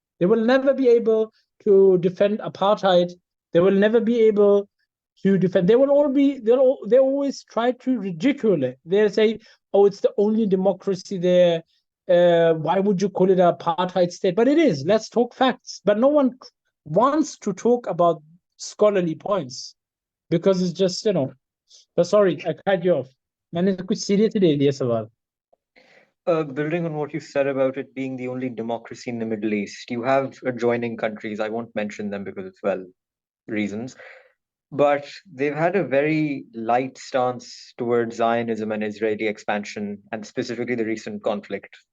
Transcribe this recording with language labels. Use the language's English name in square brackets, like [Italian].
[English] They will never be able to defend apartheid. They will never be able to defend. They always try to ridicule it. They say, "Oh, it's the only democracy there. why would you call it an apartheid state? But it is. Let's talk facts. But no one wants to talk about scholarly points because it's just, but sorry, I cut you off. [Hindi] मैंने कुछ serious ले लिया सवाल. [English] Building on what you said about it being the only democracy in the Middle East, you have adjoining countries. I won't mention them because it's reasons, but they've had a very light stance towards Zionism and Israeli expansion, and specifically the recent conflict.